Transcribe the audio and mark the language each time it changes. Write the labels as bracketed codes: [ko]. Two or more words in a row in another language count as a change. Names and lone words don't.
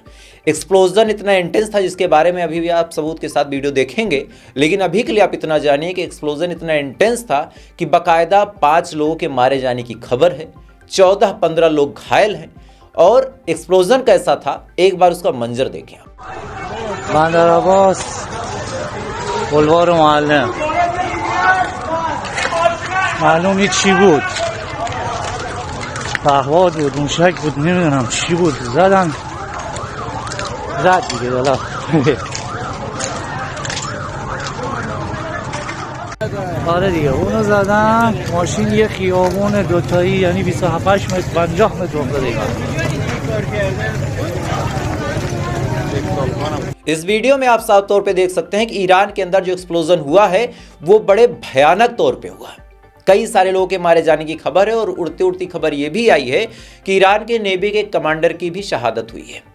[hi] एक्सप्लोजन इतना इंटेंस था जिसके बारे में अभी भी आप सबूत के साथ वीडियो देखेंगे, लेकिन अभी के लिए आप इतना जानिए कि एक्सप्लोजन इतना इंटेंस था कि बाकायदा 5 लोगों के मारे जाने की खबर है, 14-15 लोग घायल हैं। और एक्सप्लोजन कैसा था, एक बार उसका मंजर देखें आप। [fa] बंदर आवास बुलवार मुअल्लिम معلوم نیست چی بود، پهواد بود، موشک بود، نمیدونم چی بود، زد دیگه دالا. آره دیگه اونو زدن. ماشین یه خیابون دوتایی، یعنی 27 متر 50 متر افتاده. [hi] इस वीडियो में आप साफ तौर पे देख सकते हैं कि ईरान के अंदर जो एक्सप्लोजन हुआ है वो बड़े भयानक तौर पे हुआ है। कई सारे लोगों के मारे जाने की खबर है और उड़ती उड़ती खबर ये भी आई है कि ईरान के नेवी के कमांडर की भी शहादत हुई है।